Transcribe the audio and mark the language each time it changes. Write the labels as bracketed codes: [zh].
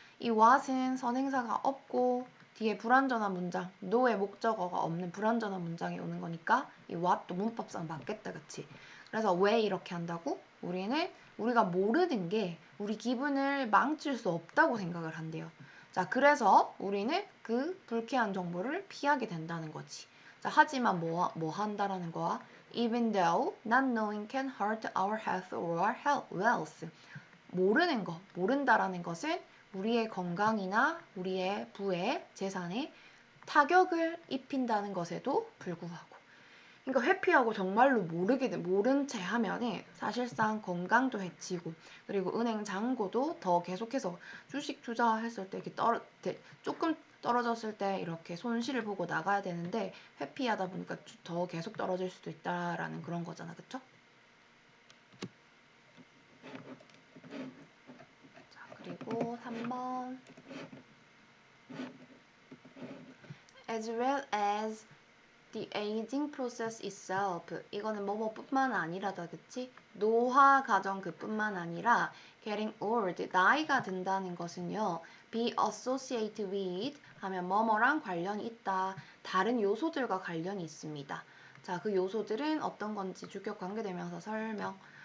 [ko] 이 what은 선행사가 없고 뒤에 불완전한 문장, no의 목적어가 없는 불완전한 문장이 오는 거니까 이 what도 문법상 맞겠다. 그치? 그래서 왜 이렇게 한다고? 우리가 모르는 게 우리 기분을 망칠 수 없다고 생각을 한대요. 자, 그래서 우리는 그 불쾌한 정보를 피하게 된다는 거지. 자, 하지만 뭐 한다라는 거야? [en] Even though not knowing can hurt our health or wealth. [ko] 모르는 거, 모른다라는 것은 우리의 건강이나 우리의 부에, 재산에 타격을 입힌다는 것에도 불구하고. 그러니까 회피하고 정말로 모른 채 하면은 사실상 건강도 해치고 그리고 은행 잔고도 더 계속해서 주식 투자했을 때 이렇게 조금 떨어졌을 때 이렇게 손실을 보고 나가야 되는데 회피하다 보니까 더 계속 떨어질 수도 있다라는 그런 거잖아. 그쵸? 자, 그리고 3번 [en] as well as the aging process itself. [ko] 이거는 뭐뭐뿐만 아니라다. 그치? 노화 과정 그뿐만 아니라 [en] getting old, [ko] 나이가 든다는 것은요. [en] be associated with [ko] 하면 뭐뭐랑 관련이 있다. 다른 요소들과 관련이 있습니다. 자, 그 요소들은 어떤 건지 주격 관계대명사 설명.